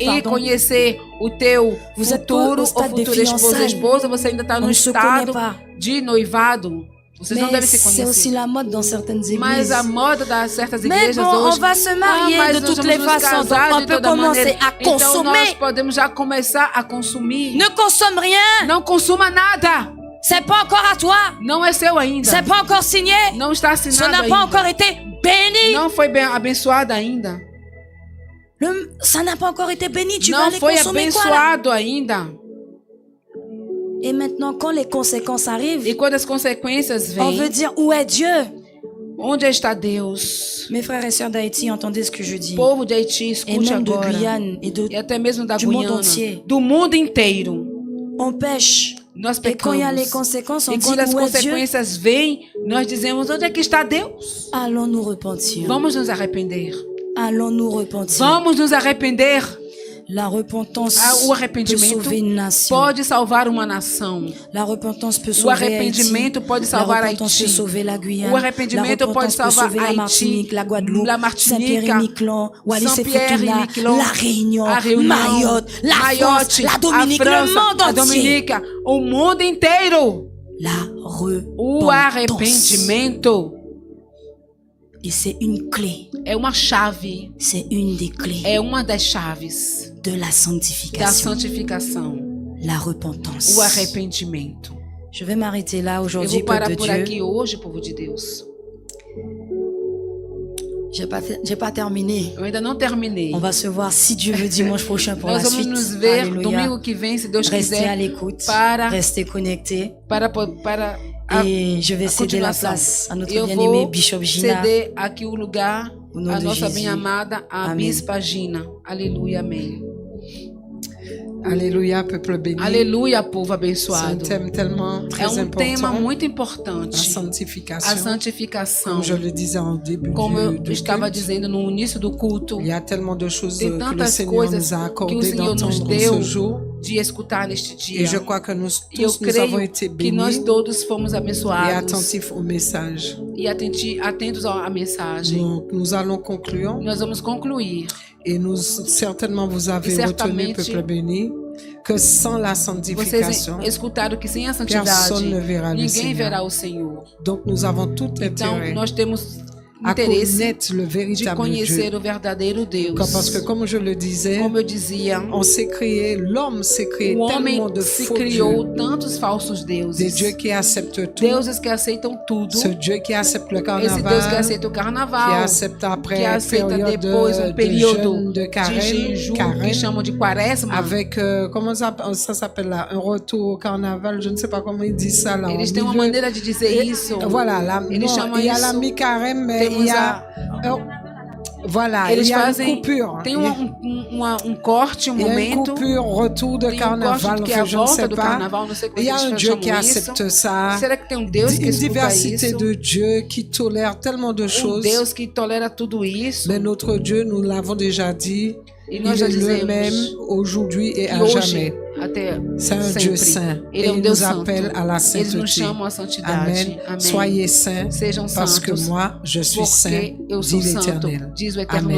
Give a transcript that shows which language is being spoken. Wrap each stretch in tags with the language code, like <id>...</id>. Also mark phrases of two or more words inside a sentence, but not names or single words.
<pt>e conhecer o teu futuro, ou futura esposa, você ainda está no estado de noivado. Vocês não devem se conhecer.</pt> <fr>C'est aussi la mode dans certaines églises.</fr> <pt>Mas a moda das certas igrejas</pt> <fr>mais bon,</fr> <pt>hoje.</pt> <fr>On va se marier de toutes les façons. Donc on peut commencer à consommer.</fr> <pt>Então nós podemos já começar a consumir.</pt> <fr>Ne consomme rien.</fr> <pt>Não consuma nada.</pt> <fr>C'est pas encore à toi.</fr> <pt>Não é seu ainda.</pt> <fr>C'est pas encore signé.</fr> <pt>Não está assinado ainda.</pt> <fr>Ça n'a pas encore été béni.</fr> <pt>Não foi bem abençoado ainda.</pt> <fr>Ça n'a pas encore été béni. Tu</fr> <pt>não</pt> <fr>vas aller</fr> <pt>foi</pt> <fr>consommer</fr> <pt>abençoado</pt> <fr>quoi, là?</fr> <pt>ainda.</pt> <fr>Et maintenant, quand les conséquences arrivent,</fr> <pt>e quando as consequências vêm,</pt> <fr>on veut dire où est Dieu?</fr> <pt>Onde está Deus?</pt> <fr>Mes frères et sœurs d'Haïti, entendez ce que je dis.</fr> <pt>Povo de Haiti, escute agora.</pt> <fr>De Guyane</fr> <pt>e até mesmo da Guiana, Guiana, do mundo inteiro.</pt> <fr>On pêche.</fr> <pt>Nós pecamos.</pt> <fr>Et quand il y a les conséquences, on</fr> <pt>e</pt> <fr>dit</fr> <pt>quando as</pt> <fr>où est</fr> <pt>consequências vêm, nós dizemos onde é que está Deus?</pt> <fr>Allons nous repentir.</fr> <pt>Vamos nos arrepender.</pt> <fr>Allons nous repentir.</fr> <pt>Vamos nos arrepender.</pt> <fr>La repentance</fr> <pt>o arrependimento</pt> <fr>peut sauver une nation.</fr> <pt>Pode salvar uma nação.</pt> <fr>La repentance peut</fr> <pt>o</pt> <fr>sauver</fr> <pt>arrependimento</pt> <fr>Haïti.</fr> <pt>pode salvar Haïti.</pt> <fr>Peut sauver la Guyane.</fr> <pt>O arrependimento pode salvar</pt> <fr>la Martinique, la Guadeloupe, Saint-Pierre-et-Miquelon, Saint-Pierre-et-Miquelon, la Réunion,</fr> <pt>a Réunion,</pt> <fr>Mayotte, la France, la Dominique,</fr> <pt>França,</pt> <fr>le monde entier.</fr> <pt>A Dominica, o mundo inteiro.</pt> <fr>La</fr> <pt>o arrependimento.</pt> <fr>Et c'est une clé.</fr> <pt>É uma chave.</pt> <fr>C'est une des clés.</fr> <pt>É uma das chaves.</pt> <fr>De la sanctification.</fr> <pt>Da santificação.</pt> <fr>La repentance.</fr> <pt>O arrependimento.</pt> <fr>Je vais m'arrêter là aujourd'hui,</fr> <pt>Eu vou parar</pt> <fr>peuple de</fr> <pt>por</pt> <fr>Dieu.</fr> <pt>aqui hoje, povo de Deus.</pt> <fr>J'ai pas terminé.</fr> <pt>Eu ainda não terminei.</pt> <fr>On va se voir si Dieu veut dimanche prochain pour la</fr> <pt>Nós</pt> <fr>suite.</fr> <pt>vamos nos ver</pt> <fr>Alléluia.</fr> <pt>domingo que vem, se Deus</pt> <fr>Restez</fr> <pt>quiser.</pt> <fr>à l'écoute. Restez connectés. Et je vais céder la place à notre bien-aimé Bishop Gina.</fr> <pt>Ceder aqui o lugar à nossa bem-amada, a Bispa Gina. Aleluia, amém. Aleluia,</pt> <fr>peuple béni.</fr> <pt>Aleluia, povo abençoado.</pt> <fr>C'est un thème tellement très important.</fr> <pt>Tema muito importante. A santificação. A santificação.</pt> <fr>Como je le disais en début</fr> <pt>Como eu</pt> <fr>du</fr> <pt>estava</pt> <fr>culte,</fr> <pt>dizendo no início do culto.</pt> <fr>Il y a tellement de choses</fr> <pt>Tem</pt> <fr>que le</fr> <pt>tantas</pt> <fr>Seigneur</fr> <pt>coisas</pt> <fr>nous a</fr> <pt>que o</pt> <fr>accordé</fr> <pt>Senhor nos</pt> <fr>d'entendre</fr> <pt>deu</pt> <fr>ce jour.</fr> <pt>De escutar neste dia.</pt> <fr>Et je crois que nous</fr> <pt>E eu</pt> <fr>tous nous avons été</fr> <pt>creio que nós</pt> <fr>bénis</fr> <pt>todos fomos</pt> <fr>et</fr> <pt>abençoados.</pt> <fr>attentifs au message.</fr> <pt>E atentos à mensagem.</pt> <fr>Donc, nous allons conclure.</fr> <pt>Nós vamos concluir.</pt> <fr>Et certainement vous avez retenu, peuple béni, que sans la sanctification,</fr> <pt>Vocês escutaram que sem a santidade</pt> <fr>personne ne verra le</fr> <pt>ninguém</pt> <fr>Seigneur.</fr> <pt>verá o Senhor.</pt> <fr>Donc nous avons tout</fr> <pt>Então</pt> <fr>intérêt</fr> <pt>nós temos</pt> <fr>connaître le véritable Dieu.</fr> <pt>O verdadeiro Deus.</pt> <fr>Parce que comme je le disais,</fr> <pt>como eu dizia,</pt> <fr>on s'est créé, l'homme s'est créé tellement de faux dieux.</fr> <pt>Tantos falsos deuses.</pt> <fr>Des dieux qui acceptent tout.</fr> <pt>Deuses que aceitam tudo.</pt> <fr>Ce Dieu qui accepte le carnaval.</fr> <pt>Esse Deus que aceita o carnaval.</pt> <fr>Qui accepte après</fr> <pt>que aceita depois período de jejum que chamam de quaresma.</pt> <fr>Avec comment ça s'appelle là, un retour au carnaval, je ne sais pas comment ils disent ça là.</fr> <pt>Eles têm uma maneira de dizer isso.</pt> <fr>Voilà, là, il y a la mi-carême, mais il y a voilà, il y a une coupure.</fr> <pt>Tem corte, momento.</pt> <fr>Il y a une coupure, retour de carnaval, je ne sais pas. Il y a un Dieu qui accepte ça.</fr> <pt>Será que tem Deus que</pt> <fr>une diversité de Dieu qui tolère tellement de choses.</fr> <pt>Deus que tolera tudo isso.</pt> <fr>Mais notre Dieu, nous l'avons déjà dit, il est le même aujourd'hui et à jamais. C'est un Dieu saint et il nous appelle à la sainteté. Amen. Soyez saints parce que moi je suis saint, dit l'Éternel. Amen.</fr>